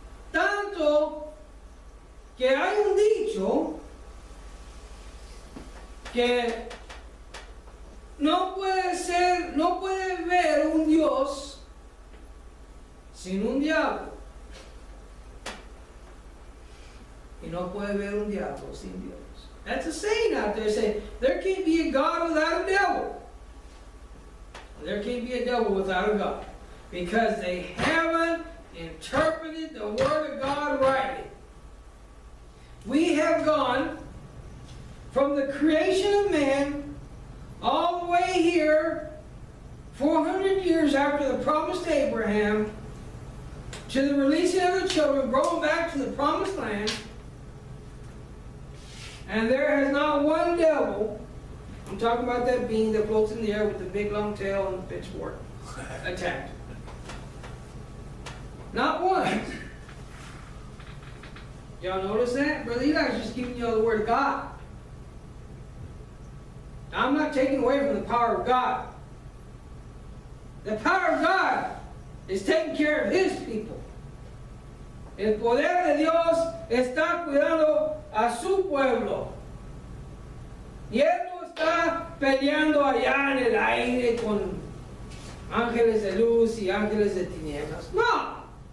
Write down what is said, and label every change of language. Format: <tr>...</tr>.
<es>Tanto que hay un dicho que no puede ver un Dios sin un diablo. Y no puede ver un diablo sin Dios.</es> <en>That's a saying out there saying, there can't be a God without a devil. There can't be a devil without a God. Because they haven't interpreted the Word of God rightly. We have gone from the creation of man all the way here, 400 years after the promise to Abraham, to the releasing of the children, going back to the promised land. And there has not one devil, I'm talking about that being that floats in the air with the big long tail and the pitchfork, attacked. Not one. Y'all notice that? Brother Eli's just giving you the word of God. I'm not taking away from the power of God. The power of God is taking care of His people.</en> <es>El poder de Dios está cuidando a su pueblo. Y Él no está peleando allá en el aire con ángeles de luz y ángeles de tinieblas. No.</es>